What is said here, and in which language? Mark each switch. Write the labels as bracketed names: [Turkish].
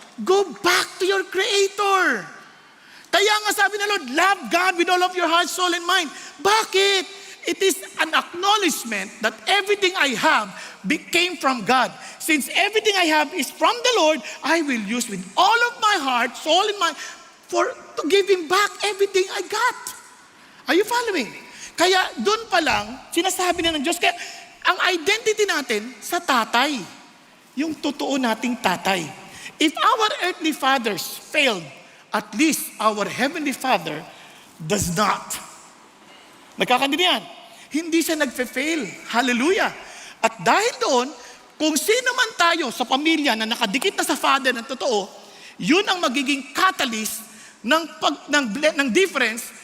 [English] Go back to your Creator. [Filipino] Kaya nga sabi ng Lord, [English] love God with all of your heart, soul, and mind. Bakit? It is an acknowledgement that everything I have came from God. Since everything I have is from the Lord, I will use with all of my heart, soul, and mind to give Him back everything I got. Are you following? [Filipino] Kaya doon pa lang, sinasabi na ng Diyos, kaya ang identity natin sa tatay, yung totoo nating tatay. [English] If our earthly fathers failed, at least our heavenly Father does not. [Filipino] Nagkakandiyan, hindi siya nagfe-fail. Hallelujah. At dahil doon, kung sino man tayo sa pamilya na nakadikit na sa Father ng totoo, yun ang magiging catalyst ng difference